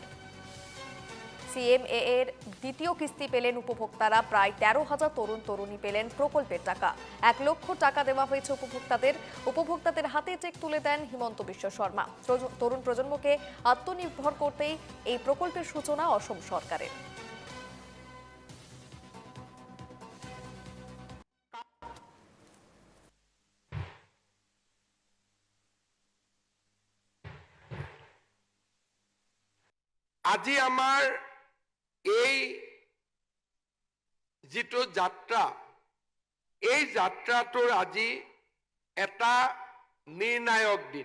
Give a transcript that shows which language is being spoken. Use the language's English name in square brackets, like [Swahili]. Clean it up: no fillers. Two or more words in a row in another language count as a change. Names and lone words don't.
[Bangla] সিএমএ এর দ্বিতীয় কিস্তি পেলেন উপভোক্তারা। প্রায় 13,000 তরুণ তরুণী পেলেন প্রকল্পের টাকা। 1 লক্ষ টাকা দেওয়া হয়েছে উপভোক্তাদের হাতে চেক তুলে দেন হিমন্ত বিশ্ব শর্মা। তরুণ প্রজন্মকে আত্মনির্ভর করতেই এই প্রকল্পের সূচনা অসম সরকারের। [Assamese] আজি আমাৰ এই যিটো যাত্ৰা, এই যাত্ৰাটোৰ আজি এটা নিৰ্ণায়ক দিন।